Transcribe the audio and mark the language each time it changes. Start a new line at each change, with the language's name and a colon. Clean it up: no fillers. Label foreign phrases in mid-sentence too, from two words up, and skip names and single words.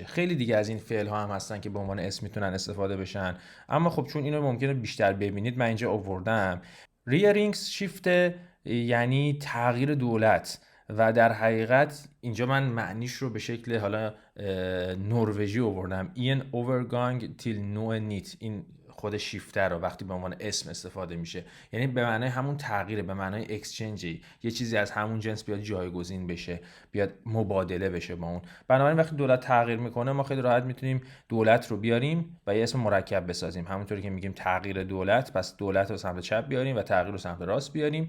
Persian: خیلی دیگه از این فعل ها هم هستن که به عنوان اسم میتونن استفاده بشن، اما خب چون اینو ممکنه بیشتر ببینید من اینجا آوردم. ریارینگز شیفته یعنی تغییر دولت، و در حقیقت اینجا من معنیش رو به شکل حالا نروژی آوردم.
Norwegian: این overgang till noe nytt.
Persian: این خود شیفتر رو وقتی به عنوان اسم استفاده میشه یعنی به معنای همون تغییره، به معنای اکسچنج، یه چیزی از همون جنس بیاد جایگزین بشه، بیاد مبادله بشه با اون. بنابراین وقتی دولت تغییر میکنه ما خیلی راحت میتونیم دولت رو بیاریم و یه اسم مرکب بسازیم، همونطوری که میگیم تغییر دولت، پس دولت رو سمت چپ بیاریم و تغییر رو سمت راست بیاریم.